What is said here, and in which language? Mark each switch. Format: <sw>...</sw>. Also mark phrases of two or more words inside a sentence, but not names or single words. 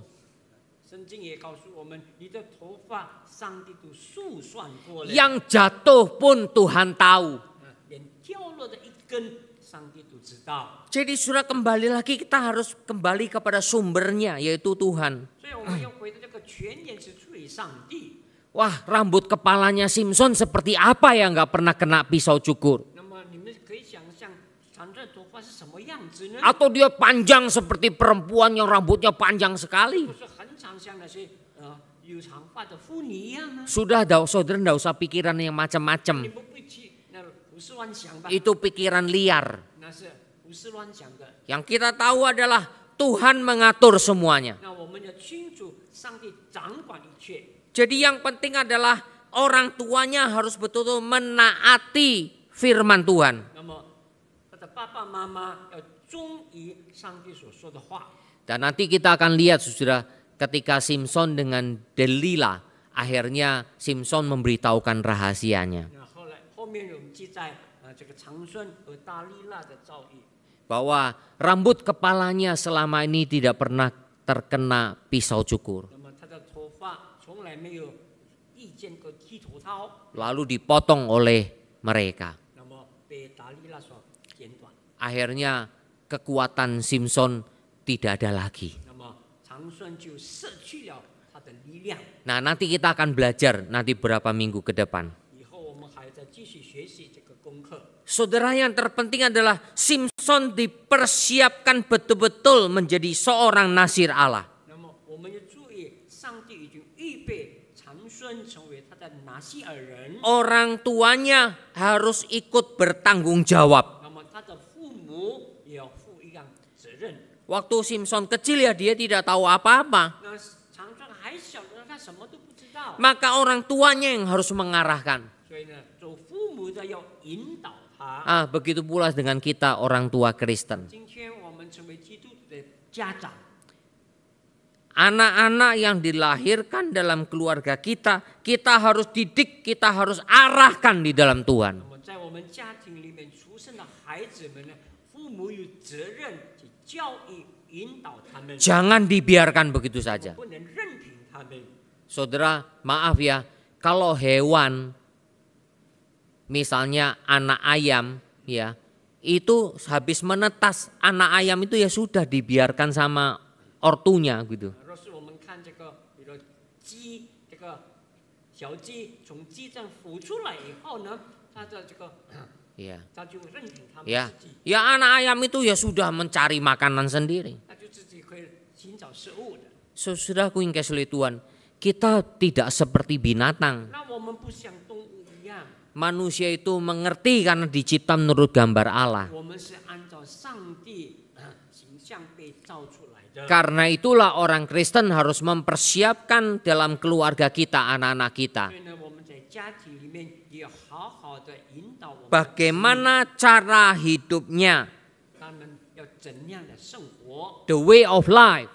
<zh>圣经也告诉我们，你的头发上帝都数算过了，</zh> <id>Yang jatuh pun Tuhan tahu.</id> <zh>连掉落的一根， 上帝都知道。</zh> <id>Jadi sudah kembali lagi kita harus kembali kepada sumbernya yaitu Tuhan.</id> <zh>所以我们要回到这个全然是出于上帝。</zh> <id>Wah, rambut kepalanya Simpson seperti apa ya nggak pernah kena pisau cukur?</id> <zh>那么你们可以想象长这头发是什么样子呢？</zh> <id>Atau dia panjang seperti perempuan yang rambutnya panjang sekali?</id> <zh>不是很长像那些有长发的妇女一样呢？</zh> <id>Sudah, saudara nggak usah pikiran yang</id> <zh>你</zh> <id>macam-macam.</id> <zh>们不去那胡思乱想吧？</zh> <id>Itu pikiran liar.</id> <zh>那是胡思乱想的。</zh> <id>Yang kita tahu adalah Tuhan mengatur semuanya.</id> <zh>那我们要清楚，上帝掌管一切。</zh> <id>Jadi yang penting adalah orang tuanya harus betul-betul menaati firman Tuhan.</id> <zh>那么他的爸爸妈妈要忠于上帝所说的话。</zh> <id>Dan nanti kita akan lihat saudara ketika Simpson dengan Delila akhirnya Simpson memberitahukan rahasianya.</id> <zh>那后面我们记载这个长孙和大利拉的遭遇。</zh> <id>Bahwa rambut kepalanya selama ini tidak pernah terkena pisau cukur.</id> <zh>那么他的头发从来没有遇见过剃头刀，</zh> <id>Lalu dipotong oleh mereka.</id> <zh>那么被大利拉所剪短。</zh> <id>Akhirnya kekuatan Simpson tidak ada lagi.</id> <zh>那么长孙就失去了他的力量。</zh> <id>Nah, nanti kita akan belajar nanti beberapa minggu ke depan.</id> <zh>以后我们还在继续学习这个功课。</zh> <id>Saudara, yang terpenting adalah Simpson dipersiapkan betul-betul menjadi seorang nasir Allah.</id> <zh>那么我们要注意，上帝已经预备长孙成为他的拿西尔人。</zh> <id>Orang tuanya harus ikut bertanggung jawab.</id> <zh>那么他的父母也要负一样责任。</zh> <id>Waktu Simpson kecil ya dia tidak tahu apa-apa.</id> <zh>那长孙还小的，他什么都不知道，</zh> <id>Maka orang tuanya yang harus mengarahkan.</id> <zh>所以呢，做父母的要引导他。</zh> <id>Begitu pula dengan kita orang tua Kristen.</id> <zh>今天我们成为基督徒的家长，</zh> <id>Anak-anak yang dilahirkan dalam keluarga kita, kita harus didik, kita harus arahkan di dalam</id> <zh>那</zh> <id>Tuhan.</id> <zh>么在我们家庭里面出生的孩子们呢，父母有责任去教育、引导他们，</zh> <id>Jangan dibiarkan begitu saja.</id> <zh>不能任凭他们。</zh> <id>Saudara, maaf ya, kalau hewan, misalnya anak ayam, ya, itu habis menetas anak ayam itu ya sudah dibiarkan sama ortunya gitu.</id> <zh>若是我们看这个，比如鸡，这个小鸡从鸡这样孵出来以后呢，它的这个，</zh> <id>Ya,</id> <zh>它就任凭它们</zh> <id>ya,</id> <zh>自己，</zh> <id>ya anak ayam itu ya sudah mencari makanan sendiri.</id> <zh>它就自己可以寻找食物的。</zh> <id>Saudaraku yang kasih oleh Tuhan, kita tidak seperti binatang.</id> <zh>那我们不像动物一样，</zh> <id>Manusia itu mengerti karena dicipta menurut gambar Allah.</id> <zh>我们是按照上帝形象被造出来的。</zh> <id>Karena itulah orang Kristen harus mempersiapkan dalam keluarga kita, anak-anak kita.</id> <zh>所以呢，我们在家庭里面也要好好的引导我们，</zh> <id>Bagaimana cara hidupnya,</id> <zh>他们要怎样的生活，</zh> <en>the way of life.</en>